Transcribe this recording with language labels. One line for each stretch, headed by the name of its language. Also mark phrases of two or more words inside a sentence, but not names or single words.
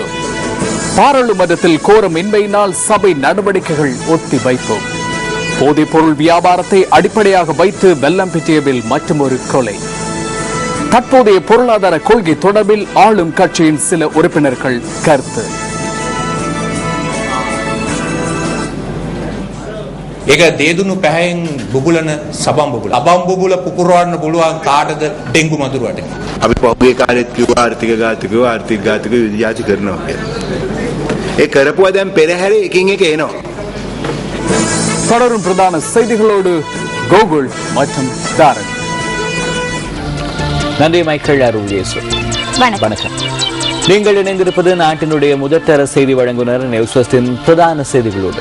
Tamil: பாராளுமன்றத்தில் கோரம் இன்மையினால் சபை நடவடிக்கைகள் ஒத்திவைப்பு. போதைப் பொருள் வியாபாரத்தை அடிப்படையாக வைத்து வெல்லம்பிட்டியவில் மற்றொரு கொலை. தற்போதைய பொருளாதார கொள்கை தொடர்பில் ஆளும் கட்சியின் சில உறுப்பினர்கள் கருத்து.
Sinhala: ඒක දේදුණු පැහැයෙන් බුබුලන සබම් බුබුල. අබම් බුබුල පුපුරවන්න පුළුවන් කාටද ඩෙන්ගු මදුරුවට. අපි පොගේ කාලෙත් කිව්වා ආර්ථික ඝාතකව විද්‍යාච කරනවා කියලා. ඒ කරපුවා දැන් පෙරහැරේ එකින් එක එනවා.
Tamil: தொடரும் பிரதான செய்திகளோடு கோகுல் மற்றும் தாரன். நன்றி மைக்கேல் அருள் இயேசு. வணக்கம். நீங்கள் இணைந்திருப்பது நாட்டினுடைய முதற்தர செய்தி வழங்குனர் நியூஸ் ஃபர்ஸ்டின் பிரதான செய்திகளோடு.